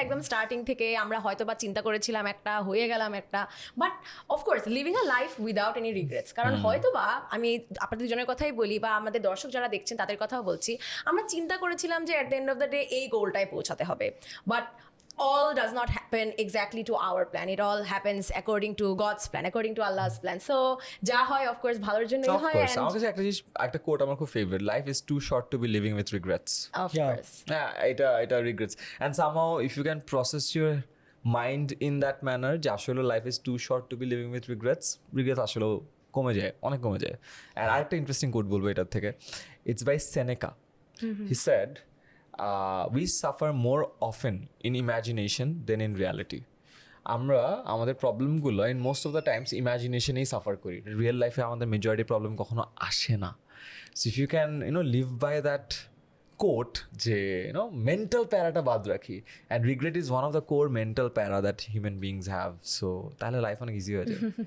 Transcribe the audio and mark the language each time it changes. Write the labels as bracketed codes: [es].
[bn] একদম স্টার্টিং থেকে আমরা হয়তো বা চিন্তা করেছিলাম একটা, হয়ে গেলাম একটা, [en] But of course living a life without any regrets. [bn] কারণ হয়তো বা আমি আপনাদের দুজনের কথাই বলি বা আমাদের দর্শক যারা দেখছেন তাদের কথাও বলছি, আমরা চিন্তা করেছিলাম যে [en] at the end of the day [bn] এই গোলটায় পৌঁছাতে হবে, but [en] all does not happen exactly to our plan. It all happens according to God's plan, according to Allah's plan. [bn] So যা হয় of course ভালোর জন্যই হয়। [en] And [bn] আমার কাছে একটা কোট আমার খুব favourite, [en] Life is too short to be living with regrets. Of course. এটা regrets, and somehow if you can process your mind in that manner যে আসলে life is too short to be living with regrets [bn] আসলে কমে যায়, অনেক কমে যায়। আর আরেকটা ইন্টারেস্টিং কোট বলবো এটার থেকে, [en] it's by Seneca. He said we suffer more often in imagination than in reality. [bn] আমরা আমাদের প্রবলেমগুলো in most of the Times ইমাজিনেশনেই suffer করি, রিয়েল লাইফে আমাদের মেজরিটি প্রবলেম কখনো আসে না। [en] so if you can live by that quote [bn] যে মেন্টাল প্যারাটা বাদ রাখি, [en] and regret is one of the core mental প্যারা that human beings have, so [bn] তাহলে লাইফ অনেক ইজি হয়ে যায়।